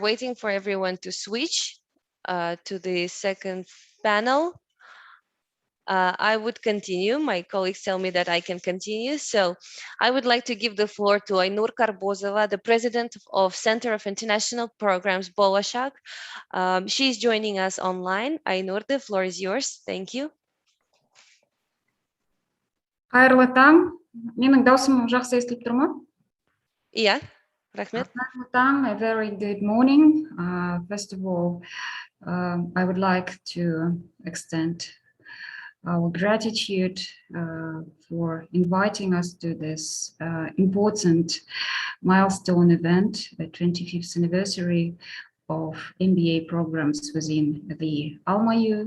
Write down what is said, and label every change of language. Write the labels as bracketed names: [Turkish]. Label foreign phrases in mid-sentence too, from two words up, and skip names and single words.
[English] waiting for everyone to switch to the second panel, I would continue. My colleagues tell me that I can continue. So I would like to give the floor to Ainur Karbozova, the president of Center of International Programs, Bolashaq. She's joining us online. Ainur, the floor is yours. Thank you. [Kazakh] Қайырлы таң. Менің даусым жақсы естіліп тұр ма? [English] Yeah, Rahmet. [Kazakh] Қайырлы таң, [English] a very good morning. First of all, I would like to extend our gratitude for inviting us to this important milestone event, the 25th anniversary of MBA programs within the AlmaU.